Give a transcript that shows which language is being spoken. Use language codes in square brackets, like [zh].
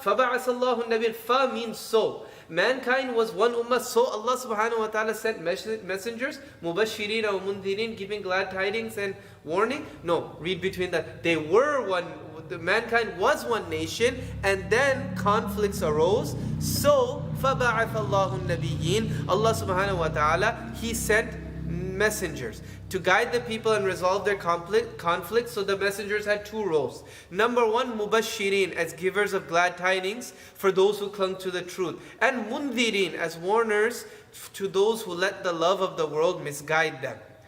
[ar] فَبَعَثَ اللَّهُ النَّبِيِّينَ. [en] Fa means so. Mankind was one ummah, so Allah subhanahu wa ta'ala sent messengers, mubashirin wa mundhirin, giving glad tidings and warning. No, read between that. They were one, mankind was one nation, and then conflicts arose. [ar] So, فَبَعَثَ اللَّهُ النَّبِيِّينَ. [en] Allah subhanahu wa ta'ala, He sent messengers to guide the people and resolve their conflict. So the messengers had two roles. Number one, mubashirin, as givers of glad tidings for those who clung to the truth, and mundhirin, as warners to those who let the love of the world misguide them.